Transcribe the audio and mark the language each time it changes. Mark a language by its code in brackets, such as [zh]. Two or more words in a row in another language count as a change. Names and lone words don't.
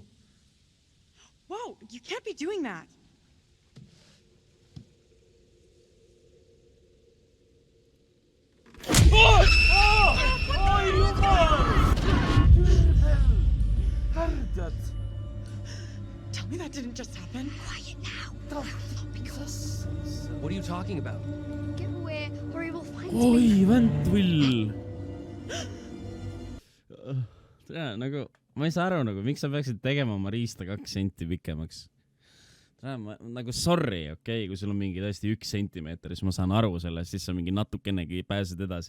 [en] Whoa, you can't be doing that. Tell me that didn't just happen. Quiet now. What are you talking about? Get away or he will find [et] oi, [en] me. [et] vend tea, nagu, ma ei saa aru, nagu, miks sa peaksid tegema oma riista 2 senti pikemaks. Nagu sorry, okei, kui sul on mingi tõesti 1 sentimeeter, siis ma saan aru sellest, siis sa mingi natukenegi pääsed edasi.